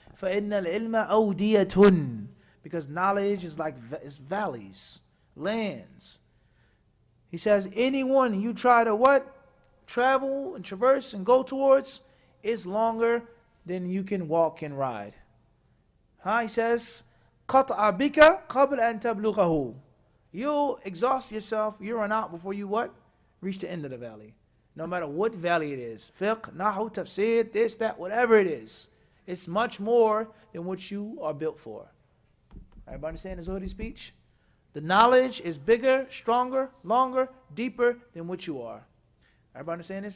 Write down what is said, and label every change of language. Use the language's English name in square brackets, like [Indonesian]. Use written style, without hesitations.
[Arabic] فَإِنَّ الْعِلْمَ أَوْدِيَةٌ. [English] Because knowledge is like it's valleys, lands. He says, anyone you try to what? Travel and traverse and go towards is longer than you can walk and ride. He says, [Arabic] قَطْعَ بِكَ قَبْلَ أَن تَبْلُغَهُ. [English] You'll exhaust yourself, you run out before you what? Reach the end of the valley. No matter what valley it is, fiqh, nahu, tafsir, this, that, whatever it is, it's much more than what you are built for. Everybody understand the Zuhdi speech? The knowledge is bigger, stronger, longer, deeper than what you are. Everybody understand this?